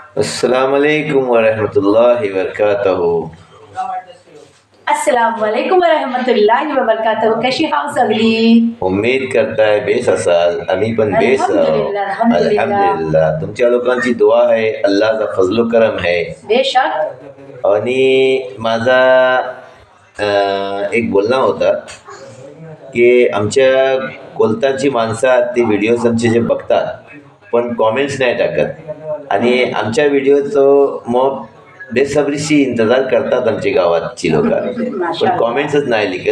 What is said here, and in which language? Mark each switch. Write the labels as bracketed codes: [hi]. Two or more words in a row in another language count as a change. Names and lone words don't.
[ar] السلام عليكم ورحمة الله وبركاته. السلام عليكم ورحمة الله وبركاته. [mr] कशी हाव सगळी? उम्मीद करताय बेस असाल, आम्ही पण बेस आहोत. अल्हम्दुलिल्लाह. अल्हम्दुलिल्लाह. तुमच्या लोकांची दुआ आहे, अल्लाहचा फजलो करम आहे. बेशक. आणि माझा एक बोलणं होता की आमच्या कोलताची माणसं ती व्हिडिओज आमचे जे बघतात पण कॉमेंट्स नाही टाकत आणि आमच्या व्हिडिओचं मग बेसब्रीशी इंतजार करतात आमच्या गावातची लोक, पण कॉमेंट्सच नाही लिखत.